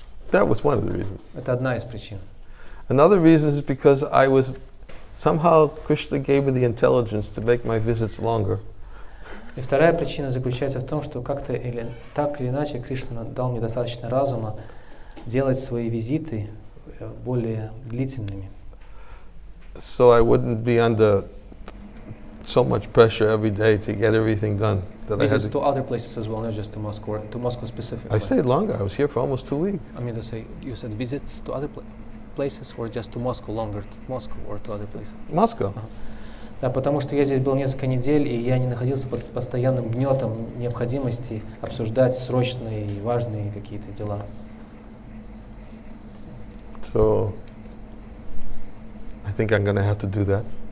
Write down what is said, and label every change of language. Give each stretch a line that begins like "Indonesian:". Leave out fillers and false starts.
English: That was one of the reasons.
Russian: Это одна из причин.
English: Another reason is because I was somehow Krishna gave me the intelligence to make my visits longer.
Russian: И вторая причина заключается в том, что как-то или так или иначе Кришна дал мне достаточно разума делать свои визиты более длительными.
English: So I wouldn't be under so much pressure every day to get everything done. That Visits to other places as well, not just to Moscow specifically. I stayed longer. I was here for almost 2 weeks. I mean to say, you said visits to other places or just to Moscow, longer to Moscow or to other places? Moscow.
Russian: Да, потому что я здесь был несколько недель, и я не находился под постоянным гнетом необходимости обсуждать срочные и важные какие-то дела.
English: So I think I'm going to have to do that.